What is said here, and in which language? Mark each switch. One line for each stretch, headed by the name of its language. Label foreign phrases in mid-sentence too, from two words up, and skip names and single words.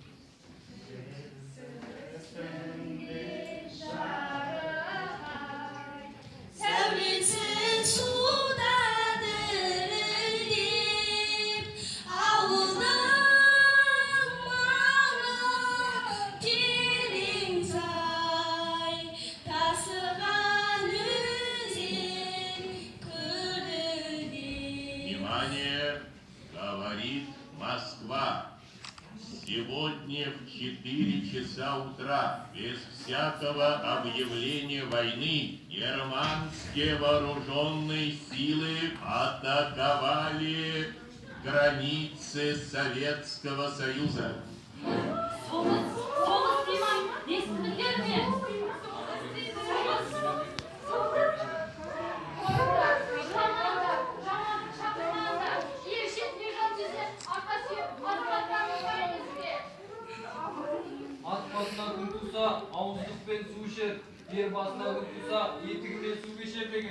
Kazakh: Сәулесін суда дірілдеп, ауылның маңы терең сай, тасыған өзен көліне.
Russian: Внимание, говорит Москва. Сегодня в 4 часа утра, без всякого объявления войны, германские вооруженные силы атаковали границы Советского Союза.
Kazakh: Соғыс деймін, естідіңдер ме? Ат басына күн туса, ауыздықпен су ішер, ер басына күн туса, етігімен су кешер деген.